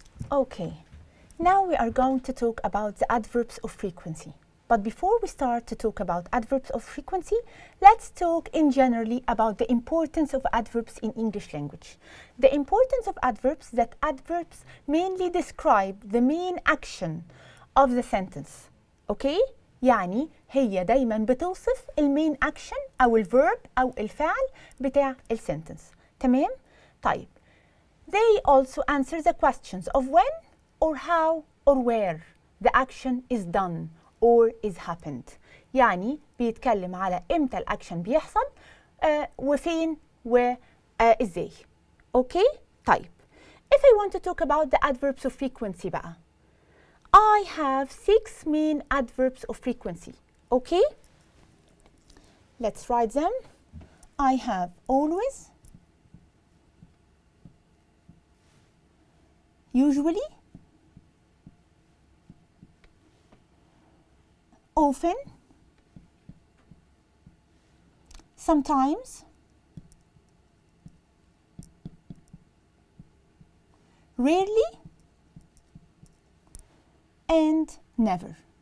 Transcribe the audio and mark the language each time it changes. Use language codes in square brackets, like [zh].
[en] Okay, now we are going to talk about the adverbs of frequency. But before we start to talk about adverbs of frequency, let's talk in generally about the importance of adverbs in English language. The importance of adverbs, that adverbs mainly describe the main action of the sentence. Okay? [ar] يعني هي دايما بتوصف المين action أو الverb أو الفعل بتاع السنتنس. تمام؟ طيب. [en] They also answer the questions of when or how or where the action is done or is happened. [ar] يعني بيتكلم على إمتى الأكشن بيحصل وفين وإزاي. Okay? طيب. [en] If I want to talk about the adverbs of frequency بقى. I have 6 main adverbs of frequency. Okay? Let's write them. I have always, usually, often, sometimes, rarely, and never.